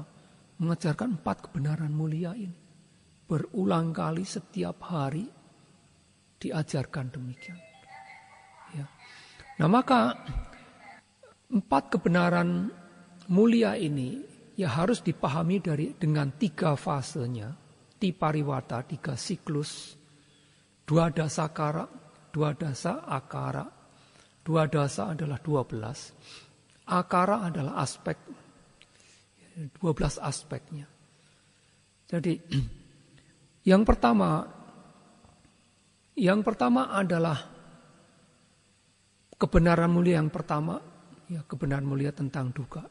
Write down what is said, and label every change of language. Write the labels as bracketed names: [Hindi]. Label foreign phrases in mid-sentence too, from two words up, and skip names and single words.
[Indonesian] Mengajarkan 4 kebenaran mulia ini. Berulang kali setiap hari diajarkan demikian. Ya. Nah, maka 4 kebenaran mulia ini ya harus dipahami dengan 3 fasenya. [Pali] Tipariwata, 3 siklus, 2 dasakara, 2 dasa akara. [Indonesian] 2 dasa adalah 12. Akara adalah aspek. 12 aspeknya. Jadi yang pertama adalah kebenaran mulia yang pertama, ya, kebenaran mulia tentang dukkha.